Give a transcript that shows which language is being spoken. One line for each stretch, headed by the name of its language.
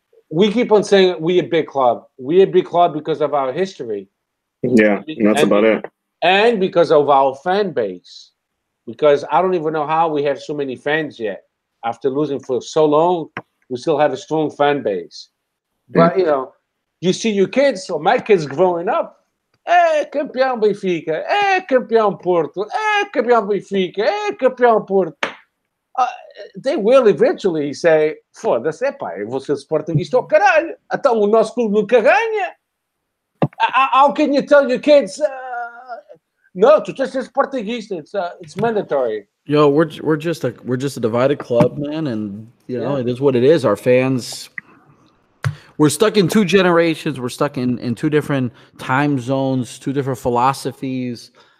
English: We keep on saying we're a big club. We're a big club because of our history. Yeah, that's about it. And because of our fan base. Because I don't even know how we have so many fans yet. After losing for so long, we still have a strong fan base. But, you know, you see your kids, or my kids growing up,
Portuguese: campeão Benfica, campeão Porto, campeão Benfica, campeão Porto.
English: They will eventually say,
Portuguese: foda-se, eu vou ser Sportingista ao caralho. Então o nosso clube nunca ganha.
English: How can you tell your kids, no, to just a Sportingista, it's mandatory. Yo, we're just a divided club, man, and you know, it is what it is. Our fans, we're stuck in two generations. We're stuck in two different time zones, two different philosophies.